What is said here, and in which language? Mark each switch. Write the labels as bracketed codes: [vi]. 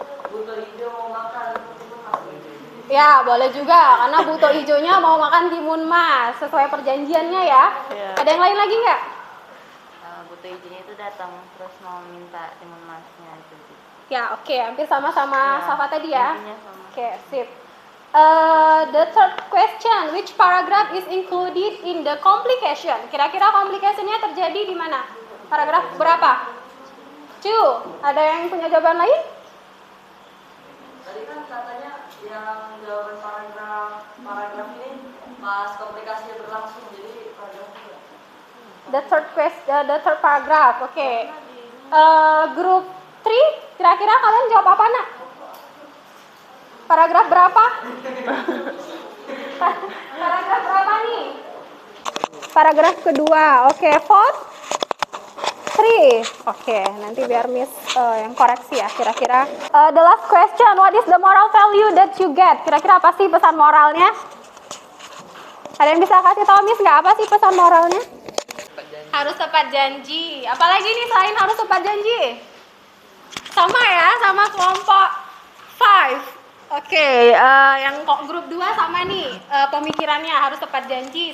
[id] Buto hijau mau makan timun mas. Ya, boleh juga karena buto ijonya mau makan timun mas sesuai perjanjiannya ya. Iya. Ada yang lain lagi nggak? Buto izinnya itu datang terus mau minta timun masnya itu. Ya, oke, hampir sama-sama Ya, Safa tadi ya. intinya sama. Oke, sip. [en] The third question, which paragraph is included in the complication? [id] Kira-kira complicationnya terjadi di mana? Paragraf berapa? 2. Ada yang punya jawaban lain? Tadi kan katanya yang jawaban paragraf ini pas komplikasinya berlangsung, jadi paragraf juga. [en] The third question, the third paragraph. [id] Oke. Group 3, kira-kira kalian jawab apa, Nak? Paragraf berapa? Paragraf berapa nih? Paragraf kedua. Oke, fourth 3. Oke, nanti biar Miss yang koreksi ya. [en] Kira-kira the last question, what is the moral value that you get? [id] Kira-kira apa sih pesan moralnya? Ada yang bisa kasih tahu Miss nggak apa sih pesan moralnya? Harus tepat janji. Apalagi nih selain harus tepat janji? Sama ya, sama kelompok 5. Oke, yang grup 2 sama nih pemikirannya harus tepat janji.